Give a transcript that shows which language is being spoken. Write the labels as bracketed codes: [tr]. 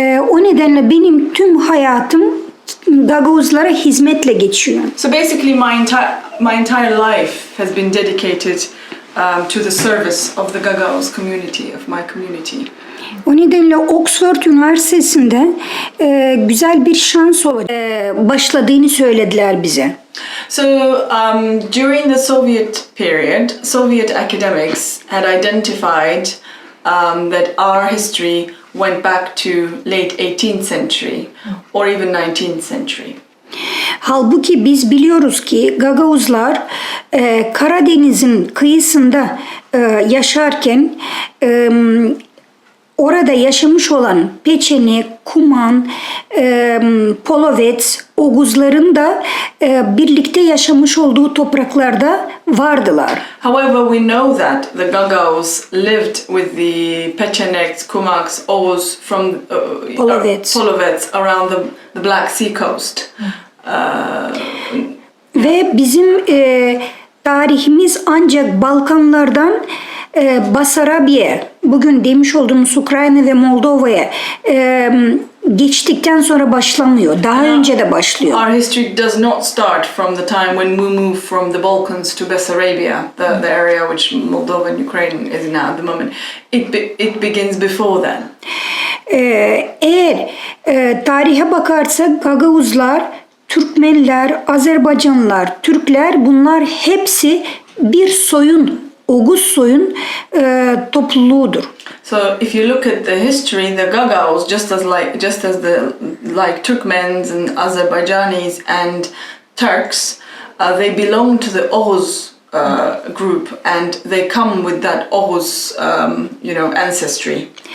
[tr] O nedenle benim tüm hayatım Gaguzlara hizmetle geçiyor. [en] So basically my entire life has been dedicated to the service of the Gagauz community, of my community. [tr] O nedenle Oxford Üniversitesi'nde güzel bir şans olarak başladığını söylediler bize. [en] So during the Soviet period, Soviet academics had identified that our history went back to late 18th century or even 19th century. [tr] Halbuki biz biliyoruz ki Gagauzlar Karadeniz'in kıyısında yaşarken orada yaşamış olan Peçeni, Kuman, Polovets, Oguzların da birlikte yaşamış olduğu topraklarda vardılar. [en] However, we know that the Gagauz lived with the Pecheneks, Kumaks, Oghuz from Polovets around the Black Sea coast. [tr] Ve bizim tarihimiz ancak Balkanlardan Basarabiye, bugün demiş olduğumuz Ukrayna ve Moldova'ya geçtikten sonra başlamıyor. Daha önce de başlıyor. [en] Our history does not start from the time when we moved from the Balkans to Bessarabia, the area which Moldova and Ukraine is now at the moment. It begins before then. [tr] Eğer tarihe bakarsak Gagauzlar, Türkmenler, Azerbaycanlılar, Türkler bunlar hepsi bir soyun, Oguz soyun topluluğudur. [en] So if you look at the history, the Gagauz, just as like Turkmens and Azerbaijanis and Turks, they belong to the Oghuz group, and they come with that Oghuz, ancestry.